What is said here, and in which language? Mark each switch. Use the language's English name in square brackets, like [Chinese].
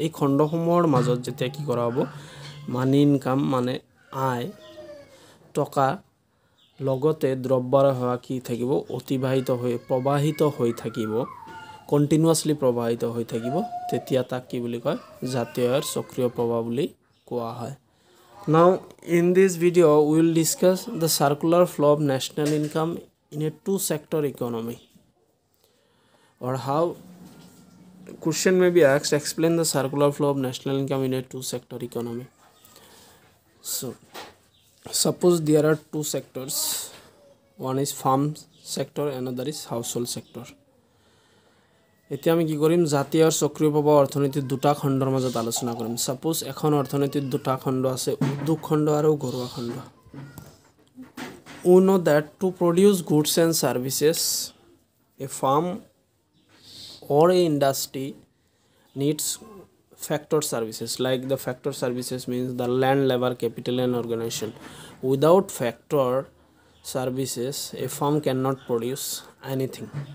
[Assamese] এই খণ্ডসমূহৰ মাজত যেতিয়া কি কৰা হ'ব, মানি ইনকাম মানে আয়, টকা লগতে দ্ৰব্য আৰু সেৱা কি থাকিব? প্ৰবাহিত হৈ থাকিব, কণ্টিনিউৱাছলি প্ৰবাহিত হৈ থাকিব, তেতিয়া তাক কি বুলি কয়? জাতীয় আয়ৰ চক্ৰীয় প্ৰভাৱ বুলি কোৱা হয়। [English] Now in this video we will discuss the circular flow of national income in a two-sector economy, or how question may be asked, explain the circular flow of national income in a two-sector economy. So suppose there are two sectors, one is farm sector, another is household sector. [Assamese] এতিয়া আমি কি কৰিম? জাতীয় আয়ৰ চক্ৰীয় প্ৰভাৱ অৰ্থনীতিৰ দুটা খণ্ডৰ মাজত আলোচনা কৰিম। সাপোজ এখন অৰ্থনীতিৰ দুটা খণ্ড আছে, উদ্যোগ খণ্ড আৰু ঘৰুৱা খণ্ড। [English] We know that to produce goods and services, a farm or a industry needs factor services. Like the factor services means the land, labor, capital and organization. Without factor services, a farm cannot produce anything.